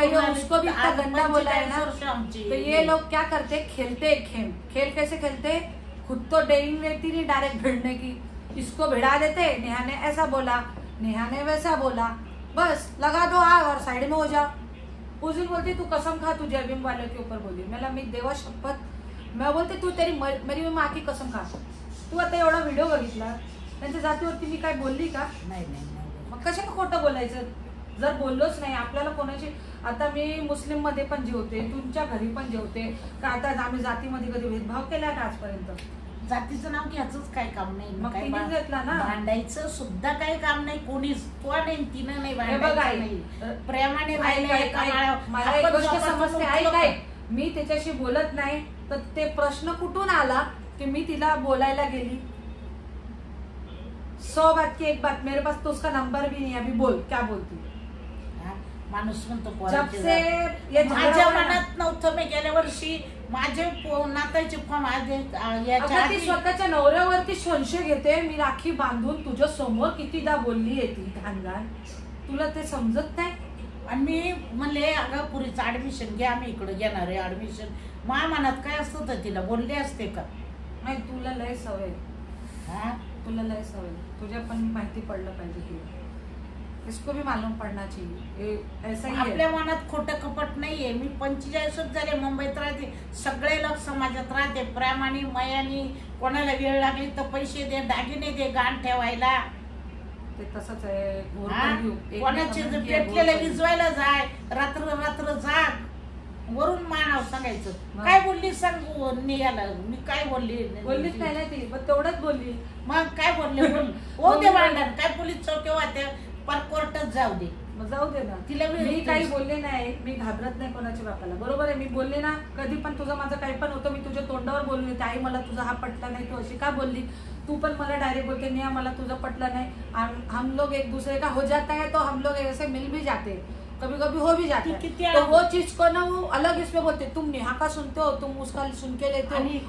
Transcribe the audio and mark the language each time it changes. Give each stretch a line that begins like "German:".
Hindi: उसको भी इतना गंदा बोला है ना. तो ये लोग क्या करते, खेलते खेल. खेल कैसे खेलते, खुद तो डेरिंग रहती नहीं डायरेक्ट भिड़ने की, इसको भिड़ा देते. नेहा ने ऐसा बोला, नेहा ने वैसा बोला, बस लगा दो आग और साइड में हो जाओ. उस दिन बोलती तू कसम खा, तुझे अभिम वाले के ऊपर बोली.
Marathi: मला मी देवा शपथ,
Hindi: मैं बोलते तू मेरी माँ की कसम खा.
Marathi: तू आता एवढा व्हिडिओ बघितला, त्यांच्या जातीवरती मी काय बोलली का. नाही. मग कशाला खोटं बोलायचं, जर बोललोच नाही. आपल्याला कोणाची, आता मी मुस्लिम मध्ये पण जेवते, तुमच्या घरी पण जेवते का. आता आम्ही जातीमध्ये कधी भेदभाव केला का आजपर्यंत. जातीचं नाव घ्यायचंच काय काम नाही. मग तिने घेतला ना, भांडायचं सुद्धा काही काम नाही. कोणीच तो नाही, तिनं नाही भांडायचं. प्रेमाने मला एक गोष्ट समजते, काय मी त्याच्याशी बोलत नाही तर ते प्रश्न कुठून आला की मी तिला बोलायला गेली.
Hindi: 100 बात की एक बात, मेरे पास तो उसका नंबर भी नहीं, अभी बोल क्या बोलती.
Marathi: माणूस म्हणतो माझ्या मनात नव्हतं. मी गेल्या वर्षी माझे नाताचे फॉर्म ती स्वतःच्या नवऱ्यावरती संशय घेते. मी राखी बांधून तुझ्या समोर कितीदा बोलली आहे ती घाण घाण, तुला ते समजत नाही. आणि मी म्हणले अगं पुरीचं ऍडमिशन घ्या, आम्ही इकडे घेणार आहे ऍडमिशन. माझ्या मनात काय असतं तर तिला बोलले असते का. नाही, तुला लय सवय, तुला लय सवय, तुझ्या पण माहिती पडलं पाहिजे तुला.
Hindi: इसको भी मालूम पडना चाहिए. ऐसा ही
Marathi: आपल्या मनात खोटं कपट नाहीये. मी 45 वर्ष झाले मुंबईत राहते, सगळे लोक समाजात राहते, प्रेमाने मयानी. कोणाला वेळ लागली तर पैसे दे, दागिने दे, गाण ठेवायला. ते तसंच आहे. कोणाचे पेटलेले विजवायला जाय, रात्र जाग, वरून मानाव सांगायचं. काय बोलली सांगू निघाला, मी काय बोललीच नाही ना ती, पण तेवढंच बोलली. मग काय बोलले हो ते भांडण काय पोलीस चौकी वाटते, पर कोर्टात जाऊ दे. मग जाऊ दे ना, तिला मी काही बोलले नाही. मी घाबरत नाही कोणाच्या बापाला, बरोबर आहे. मी बोलले ना कधी पण, तुझं माझं काही पण होतं, मी तुझ्या तोंडावर बोलले होते, आई मला तुझा हा पटला नाही, तू अशी का बोलली. तू पण मला डायरेक्ट बोलते नाही मला तुझं पटलं नाही.
Hindi: हम लोग एक दूसरे का हो जाता है तो हम लोग ऐसे मिल भी जाते, कभी कभी हो भी जाते हैं. तो वो चीज को ना वो अलग इसमें बोलते, तुम नेहा का सुनते हो, तुम उसका सुन के लेते हो.